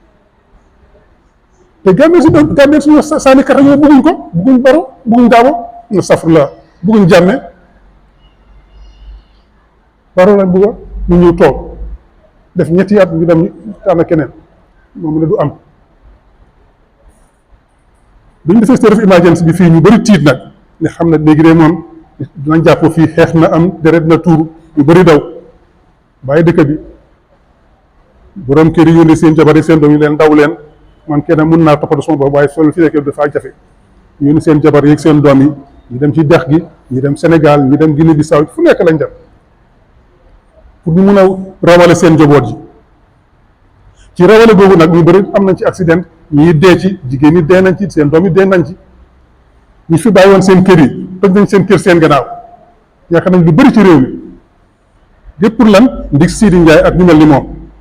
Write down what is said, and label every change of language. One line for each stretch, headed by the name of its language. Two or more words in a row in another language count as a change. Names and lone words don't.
Wolof: te Gambien suñu sànni carte yooyu bëgguñ ko bëgguñ Barrow bëgguñ Darboe na safr la bëgguñ Jammeh Barrow lañ bëgg ñu ñëw toog def ñetti at ñu dem tànn keneen moom la du am bu ñu defee
English: state of emergency
Wolof: bi fii ñu bëri tiit nag ne xam na léegi de moom dinañ jàpp fii xeex na am deret na tuuru ñu bëri daw bàyyi dëkk bi borom kër yi yónnee seen jabar yi seen doom yi leen daw leen man kenn mun naa toppatoo sama bopp waaye sol fi nekkee dafa jafe ñu yónnee seen jabar yi ak seen doom yi ñu dem ci dex gi ñu dem Sénégal ñu dem Guinée Bissau fu nekk lañ dem pour ñu mun a rawale seen njaboot yi ci rawale boobu nag ñu bëri am nañ ci accident ñii dee ci jigéen ñi dee nañ ci seen doom yi dee nañ ci ñi fi bàyyi woon seen kër yi toj nañ seen kër seen gannaaw yaakaar nañ lu bëri ci réew mi lépp pour lan ndig Seedy Njie ak ñu mel ni moom